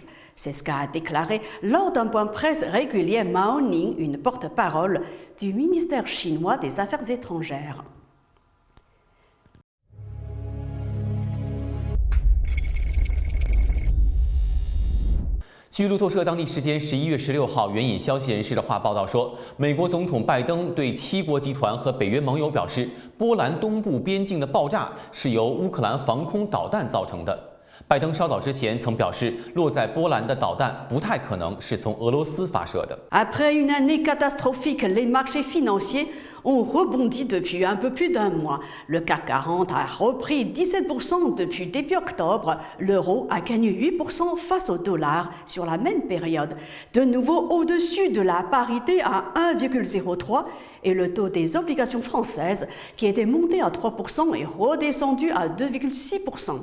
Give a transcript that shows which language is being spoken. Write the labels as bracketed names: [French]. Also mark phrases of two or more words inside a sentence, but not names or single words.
[French] C'est ce qu'a déclaré lors d'un point presse régulier Mao Ning, une porte-parole du ministère chinois des Affaires étrangères. [Chinese] 据路透社当地时间11月16号援引消息人士的话报道说，美国总统拜登对七国集团和北约盟友表示，波兰东部边境的爆炸是由乌克兰防空导弹造成的。拜登稍早之前曾表示，落在波兰的导弹不太可能是从俄罗斯发射的。 [French] Après une année catastrophique, les marchés financiers ont rebondi depuis un peu plus d'un mois. Le CAC 40 a repris 17% depuis début octobre. L'euro a gagné 8% face au dollar sur la même période. De nouveau au-dessus de la parité à 1,03 et le taux des obligations françaises, qui était monté à 3%, est redescendu à 2,6%.